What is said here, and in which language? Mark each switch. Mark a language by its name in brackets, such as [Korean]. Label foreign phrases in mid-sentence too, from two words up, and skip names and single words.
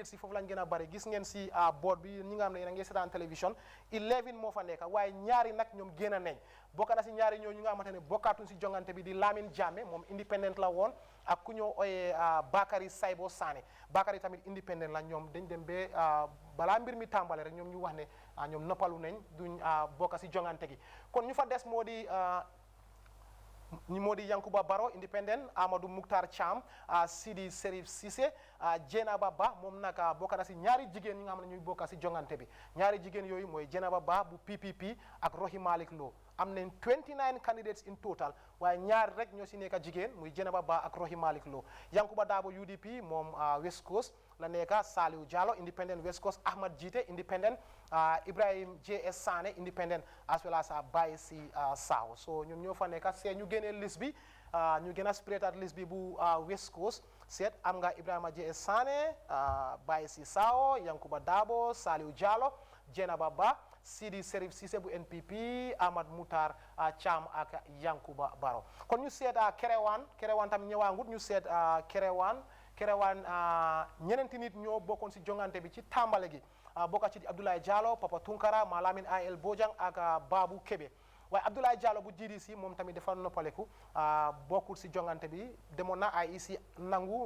[Wolof] si foofu lañ gën a bëri gis ngeen si board bi ñi nga xam ne yéen a ngi seetaan télévision 11 moo fa nekk waaye ñaari nag ñoom génn nañ bokk na si ñaari ñoo ñu nga xamante ne bokkaatuñ si jongante bi di Lamine Jammeh moom independent la woon ak ku ñoo ooyee Bakary Saybo Sané Bakary tamit independent la ñoom dañ dem ba balaa mbir mi tàmbale rek ñoom ñu wax ne ñoom noppalu nañ duñ bokk si jongante gi kon ñu fa des moo di Yankuba Baro independent Amadou Mukhtar Cham Sidi Serif Cissé Jenaba Ba moom nag bokk na si ñaari jigéen ñi nga xam ne ñuy bokk si jongante bi ñaari jigéen yooyu mooy Jenaba Ba bu PPP ak Rohey Malick Lowe am nañ 29 [English] candidates in total [Wolof] waaye ñaari rek ñoo si nekk jigéen muy Jenaba Ba ak Rohey Malick Lowe Yankuba Dabo UDP moom West Coast la nekk Saliou Diallo independent West Coast Ahmad Jite independent Ibrahim JS Sané [English] independent as well as [Wolof] Baye Si Saw so ñoom ñoo fa nekk see ñu génnee liste bi ñu gën a [English] spread out [Wolof] liste bi bu West Coast seet am nga Ibrahima JS Sané Baye Si Saw Yankuba Dabo Saliou Diallo Jenaba Ba Sidi Serif Cissé bu NPP Ahmad Mukhtar Cham ak Yankuba Baro kon ñu seet Kerewaan tam ñëwaangut ñu seet Kerewaan ñeneenti nit ñoo bokkoon si jongante bi ci tàmbale gi bokka ci Abdoulaye Diallo Papa Tunkara Malamin AL Bojang ak Babou Kebe waaye Abdoulaye Diallo bu GDC moom tamit dafa noppaleku bokkul si jongante bi demoon na IEC nangu